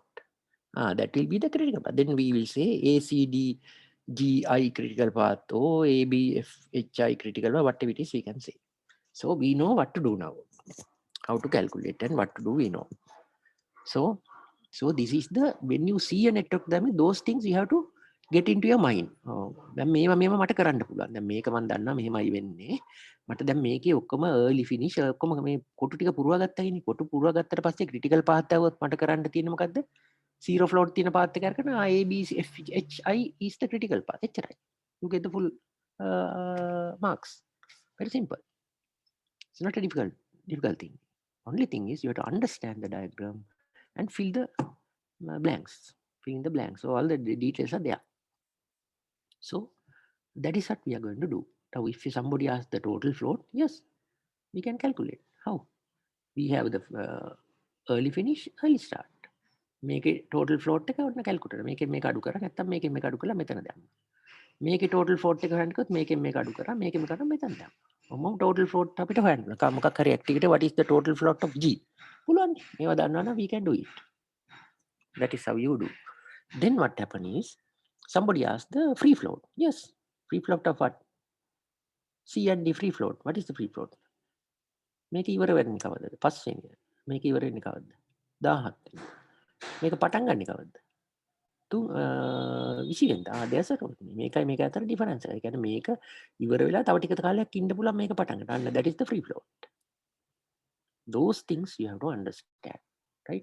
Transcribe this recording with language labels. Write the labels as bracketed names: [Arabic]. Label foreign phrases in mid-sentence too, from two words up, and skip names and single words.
[English] That will be the critical path. Then we will say ACD GI critical path, O ABFHI critical path, whatever it is we can say. So we know what to do now, how to calculate and what to do we know. So this is the, when you see a network diagram, those things you have to get into your mind. [Sinhala] දැන් මේව මට කරන්න පුළුවන්. දැන් මේක මම දන්නවා මෙහෙමයි වෙන්නේ. මට දැන් මේකේ ඔක්කොම [English] early finish [Sinhala] ඔක්කොම මේ කොටු ටික පුරවා ගත්තයිනේ. කොටු පුරවා ගත්තට පස්සේ [English] critical path [Sinhala] આવුවොත් මට කරන්න තියෙන්නේ මොකද්ද? [English] Zero float [Sinhala] තියෙන path එක අරගෙන A B C F H I [English] is the critical path. [Sinhala] එච්චරයි. [English] You get the full marks. Very simple. It's not a difficult thing. Only thing is you have to understand the diagram and fill the blanks. Filling the blanks. So all the details are there. So that is what we are going to do. Now if somebody asks the total float, yes, we can calculate. How? We have the early finish, early start. [Sinhala] මේකේ [English] total float [Sinhala] එක ඔන්න calculator මේකෙන් මේක අඩු කරා නැත්නම් මේකෙන් මේක අඩු කරලා මෙතන දැම්මා. මේකේ [English] total float [Sinhala] එක හොයන්න කිව්වොත් මේකෙන් මේක අඩු කරා මේකෙන් මේක අඩු මෙතන දැම්මා. ඔහොම [English] total float [Sinhala] අපිට හොයන්න පුළුවන්. මොකක් හරි activity [English] what is the total float of G? [Sinhala] පුළුවන්. මේවා දන්නවනම් [English] we can do it. That is how you do. Then what happen is somebody asked the free float. Yes, free float of what? C and D free float. What is the free float? [Sinhala] මේක ඉවර වෙන්නේ කවදද? පස්වෙනි. මේක ඉවර වෙන්නේ කවද්ද? 17 වෙනි. මේක පටන් ගන්නේ කවද්ද? 20 වෙනිදා. [English] there's a [Sinhala] මේකයි මේක අතර ඩිෆරන්ස් එක. ඒ කියන්නේ මේක ඉවර වෙලා තව ටික කාලයක් ඉන්න පුළුවන් මේක පටන් ගන්න. අන්න [English] that is the free float. Those things you have to understand, right?